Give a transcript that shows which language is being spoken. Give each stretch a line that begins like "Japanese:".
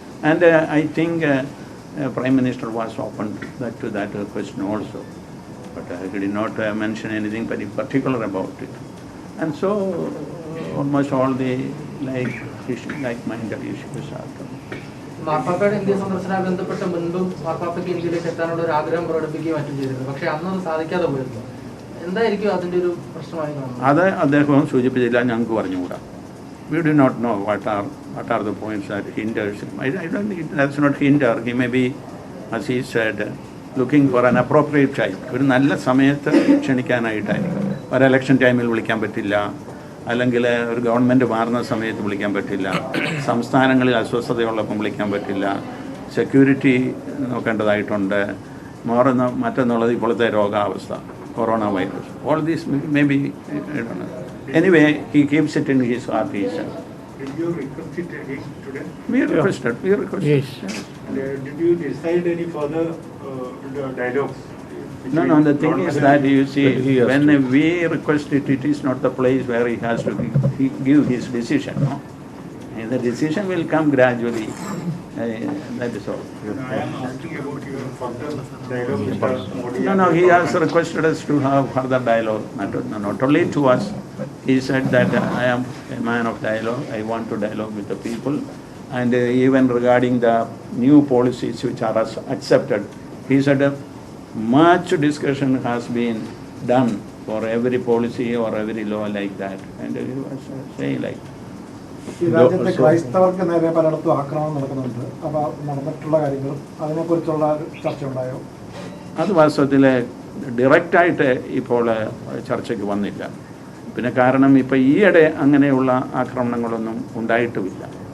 English: And I think Prime Minister was open to that question also, but he did not mention anything very particular about it. And so almost all the like-minded issues are covered.
Malayalam: മാർപ്പാപ്പയുടെ India സന്ദർശനവുമായി ബന്ധപ്പെട്ട് മുൻപും മാർപ്പാപ്പയ്ക്ക് ഇന്ത്യയിലേക്ക് എത്താനുള്ള ഒരു ആഗ്രഹം പ്രകടിപ്പിക്കുകയും മറ്റും ചെയ്തിരുന്നു. പക്ഷേ അന്നത് സാധിക്കാതെ പോയിരുന്നു. എന്തായിരിക്കും അതിൻ്റെ ഒരു പ്രശ്നമായി കാണുന്നത്? അത് അദ്ദേഹം സൂചിപ്പിച്ചില്ല, ഞങ്ങൾക്ക് പറഞ്ഞുകൂടാ.
English: We do not know what are the points that hinders him. I don't think that's not hinder. He may be, as he said, looking for an appropriate time.
Malayalam: ഒരു നല്ല സമയത്ത് ക്ഷണിക്കാനായിട്ടായിരിക്കും. ഒരു ഇലക്ഷൻ ടൈമിൽ വിളിക്കാൻ പറ്റില്ല, അല്ലെങ്കിൽ ഒരു ഗവൺമെൻറ് മാറുന്ന സമയത്ത് വിളിക്കാൻ പറ്റില്ല, സംസ്ഥാനങ്ങളിൽ അസ്വസ്ഥതയുള്ളപ്പം വിളിക്കാൻ പറ്റില്ല, സെക്യൂരിറ്റി നോക്കേണ്ടതായിട്ടുണ്ട്, മറ്റൊന്നുള്ളത് ഇപ്പോഴത്തെ രോഗാവസ്ഥ, corona virus.
English: All these may be, anyway he keeps it in his heart. Did you request it again today? We requested. Yes. Did you decide any further dialogues? No, the thing is that you see, But he has when to. we request it, it is not the place where he has to give his decision, no? And the decision will come gradually, that is all. I am asking about your further dialogue with Modi. No, he has requested us to have further dialogue, not only to us. He said that I am a man of dialogue, I want to dialogue with the people, and even regarding the new policies which are accepted, he said much discussion has been done for every policy or every law like that, and he was saying like,
Malayalam: ഈ രാജ്യത്തെ ക്രൈസ്തവർക്ക് നേരെ പലയിടത്തും ആക്രമണം നടക്കുന്നുണ്ട്. അപ്പോൾ നടന്നിട്ടുള്ള കാര്യങ്ങളും അതിനെക്കുറിച്ചുള്ള ചർച്ച ഉണ്ടായോ? അത് വാസ്തവത്തിൽ ഡയറക്റ്റായിട്ട് ഇപ്പോൾ ചർച്ചയ്ക്ക് വന്നില്ല. പിന്നെ കാരണം ഇപ്പോൾ ഈയിടെ അങ്ങനെയുള്ള ആക്രമണങ്ങളൊന്നും ഉണ്ടായിട്ടുമില്ല.